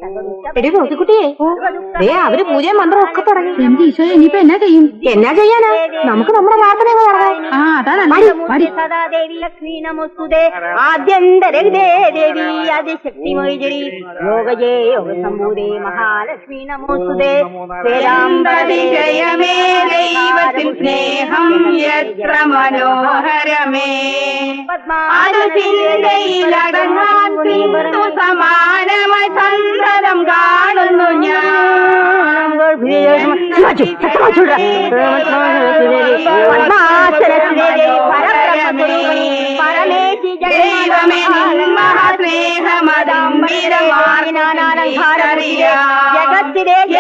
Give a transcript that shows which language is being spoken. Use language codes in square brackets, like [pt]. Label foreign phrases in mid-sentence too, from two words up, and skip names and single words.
[ml] അവര് പൂജയും മന്ത്രം ഒക്കെ തുടങ്ങി. എന്റെ ഈശോ, ഇനിയിപ്പോ എന്നാ ചെയ്യും? എന്നാ ചെയ്യാനാ? നമുക്ക് നമ്മുടെ പ്രാർത്ഥന [sa] सदा देवी लक्ष्मी नमोस्तुते आद्यन्तरहिते देवी आदिशक्तिमयी योगजे योग संभूते महालक्ष्मी नमोस्तुते [ml] ജയമേ ദൈവത്തിൻ സ്നേഹം എത്ര മനോഹരമേ, സമാനമായി സന്തതം കാണുന്നു ഞാൻ. ദൈവമേ ജഗത്തിലെ